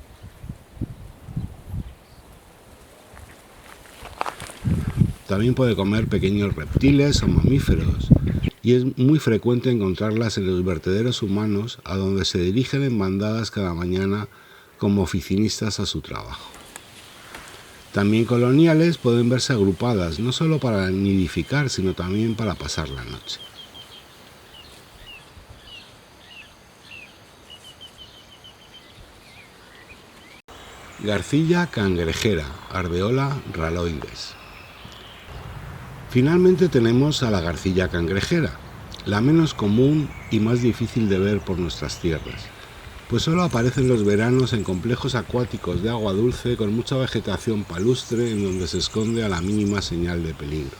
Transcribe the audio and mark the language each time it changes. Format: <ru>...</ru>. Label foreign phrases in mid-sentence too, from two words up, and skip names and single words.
<es>También puede comer pequeños reptiles o mamíferos, y es muy frecuente encontrarlas en los vertederos humanos, a donde se dirigen en bandadas cada mañana como oficinistas a su trabajo. También coloniales pueden verse agrupadas, no solo para nidificar, sino también para pasar la noche. Garcilla cangrejera, Ardeola raloides. Finalmente tenemos a la garcilla cangrejera, la menos común y más difícil de ver por nuestras tierras, pues solo aparece en los veranos en complejos acuáticos de agua dulce con mucha vegetación palustre en donde se esconde a la mínima señal de peligro.</es>